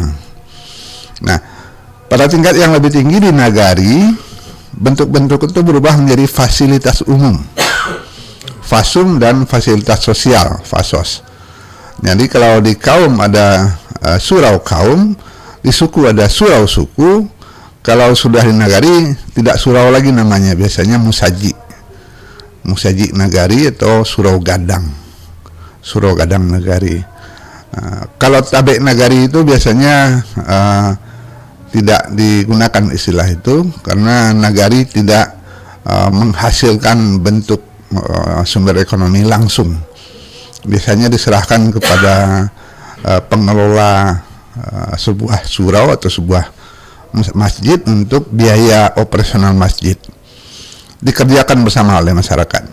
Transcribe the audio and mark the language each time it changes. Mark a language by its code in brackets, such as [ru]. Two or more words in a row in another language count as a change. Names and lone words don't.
[id] Nah, pada tingkat yang lebih tinggi di nagari, bentuk-bentuk itu berubah menjadi fasilitas umum. Fasum dan fasilitas sosial, fasos. Jadi kalau di kaum ada surau kaum, di suku ada surau suku, Kalau sudah di nagari tidak surau lagi namanya, biasanya musaji nagari atau surau gadang nagari. Kalau tabek nagari itu biasanya tidak digunakan istilah itu karena nagari tidak menghasilkan bentuk sumber ekonomi langsung. Biasanya diserahkan kepada pengelola sebuah surau atau sebuah masjid untuk biaya operasional masjid, dikerjakan bersama oleh masyarakat.